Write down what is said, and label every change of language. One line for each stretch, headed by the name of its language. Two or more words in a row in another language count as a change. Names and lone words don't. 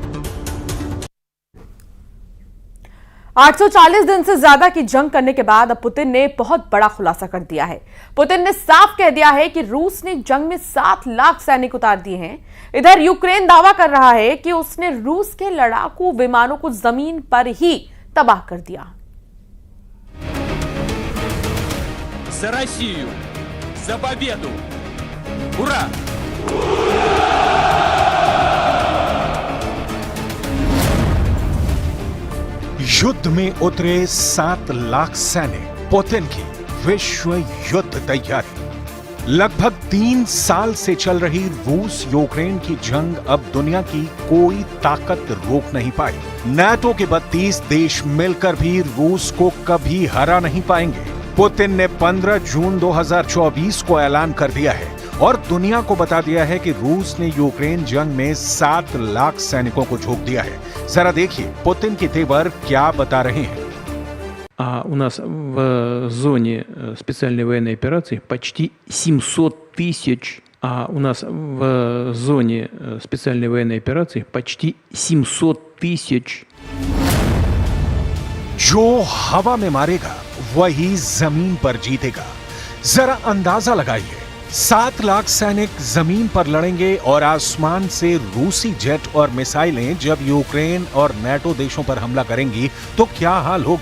Hindi: 840 दिन से ज्यादा की जंग करने के बाद अब पुतिन ने बहुत बड़ा खुलासा कर दिया है। पुतिन ने साफ कह दिया है कि रूस ने जंग में 7 लाख सैनिक उतार दिए हैं। इधर यूक्रेन दावा कर रहा है कि उसने रूस के लड़ाकू विमानों को जमीन पर ही तबाह कर दिया।
Russian: За Россию! За победу! Ура!
Hindi: युद्ध में उतरे 7 लाख सैनिक, पुतिन की विश्व युद्ध तैयारी। लगभग 3 साल से चल रही रूस यूक्रेन की जंग अब दुनिया की कोई ताकत रोक नहीं पाई। नाटो के 32 देश मिलकर भी रूस को कभी हरा नहीं पाएंगे। पुतिन ने 15 जून 2024 को ऐलान कर दिया है और दुनिया को बता दिया है कि रूस ने यूक्रेन जंग में 7 लाख सैनिकों को झोंक दिया है। जरा देखिए पुतिन के तेवर क्या बता रहे हैं।
Russian: У нас в зоне специальной военной операции почти 700 тысяч. У нас в зоне специальной военной операции почти 700 тысяч.
Hindi: जो हवा में मारेगा वही जमीन पर जीतेगा। जरा अंदाजा लगाइए, 7 लाख सैनिक जमीन पर लड़ेंगे और आसमान से रूसी जेट और मिसाइलें जब यूक्रेन और नाटो देशों पर हमला करेंगी तो क्या हाल होगा।